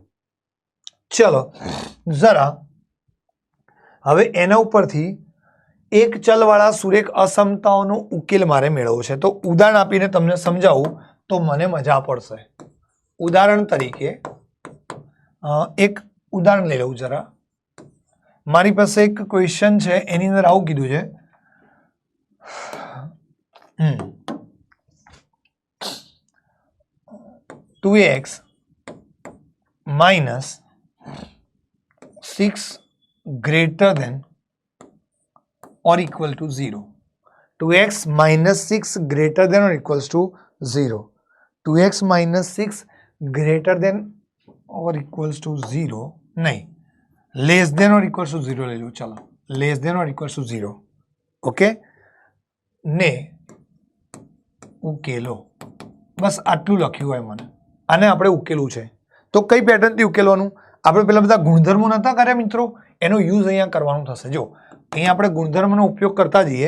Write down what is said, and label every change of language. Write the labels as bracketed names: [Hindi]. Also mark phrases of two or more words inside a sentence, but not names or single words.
[Gujarati] ચલો જરા હવે એના ઉપરથી એક ચલવાળા સુરેખ અસમતાઓનો ઉકેલ મારે મેળવવો છે. તો ઉદાહરણ આપીને તમને સમજાવું તો મને મજા પડશે. ઉદાહરણ તરીકે એક ઉદાહરણ લઈ લઉં જરા. મારી પાસે એક ક્વેશ્ચન છે, એની અંદર આવું કીધું છે [English] 2x minus 6 greater than or equal to 0. 2x minus 6 greater than or equals to 0. 2x minus 6 greater than or equals to 0. नहीं, less than or equals to 0 [Hindi] ले लो. चलो, [English] less than or equals to 0. [Gujarati] ओके ने ઉકેલો. બસ આટલું લખ્યું હોય મને. આને આપણે ઉકેલવું છે તો કઈ પેટર્નથી ઉકેલવાનું? આપણે પેલા બધા ગુણધર્મો નતા કર્યા મિત્રો, એનો યુઝ અહીંયા કરવાનું થશે. જો અહીંયા આપણે ગુણધર્મનો ઉપયોગ કરતા જઈએ.